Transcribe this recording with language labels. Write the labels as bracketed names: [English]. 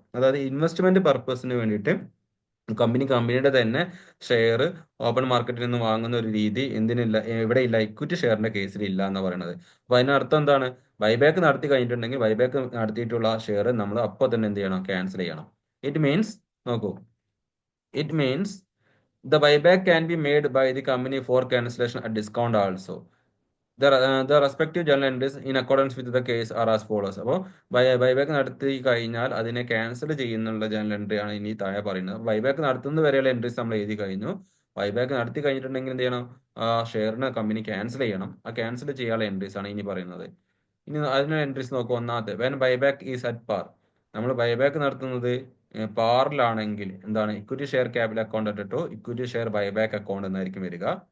[Malayalam] അതായത് ഇൻവെസ്റ്റ്മെന്റ് പർപ്പസിന് വേണ്ടിയിട്ട് കമ്പനിയുടെ തന്നെ ഷെയർ ഓപ്പൺ മാർക്കറ്റിൽ നിന്ന് വാങ്ങുന്ന ഒരു രീതി എന്തിനില്ല, ഇവിടെ ഇല്ല, ഇക്വിറ്റി ഷെയറിന്റെ കേസിൽ ഇല്ല എന്ന് പറയുന്നത്. അപ്പൊ അതിനർത്ഥം എന്താണ്, ബൈബാക്ക് നടത്തി കഴിഞ്ഞിട്ടുണ്ടെങ്കിൽ ബൈബാക്ക് നടത്തിയിട്ടുള്ള ഷെയർ നമ്മൾ അപ്പോൾ തന്നെ എന്ത് ചെയ്യണം, ക്യാൻസൽ ചെയ്യണം. [English] it means, [Malayalam] നോക്കൂ, [English] It means the buyback can be made by the company for cancellation at discount also. The respective journal entries in accordance with the case are as follows. [Malayalam] അപ്പോൾ buyback നടത്തി കഴിഞ്ഞാൽ അതിനെ cancel ചെയ്യുന്നുള്ള journal entry ആണ് ഇനി താഴെ പറയുന്നത്. Buyback നടത്തുന്നത് വരെയുള്ള എൻട്രീസ് നമ്മൾ എഴുതി കഴിഞ്ഞു. ബൈബാക്ക് നടത്തി കഴിഞ്ഞിട്ടുണ്ടെങ്കിൽ എന്ത് ചെയ്യണം, ആ ഷെയറിന് കമ്പനി ക്യാൻസൽ ചെയ്യണം. ആ ക്യാൻസൽ ചെയ്യാനുള്ള എൻട്രീസ് ആണ് ഇനി പറയുന്നത്. ഇനി അതിനുള്ള എൻട്രീസ് നോക്കുക. ഒന്നാമത്തെ, [English] When buyback is at par. [Malayalam] നമ്മൾ ബൈബാക്ക് നടത്തുന്നത് പാറിലാണെങ്കിൽ എന്താണ്, equity share capital account to equity share buyback account എന്നായിരിക്കും വരിക.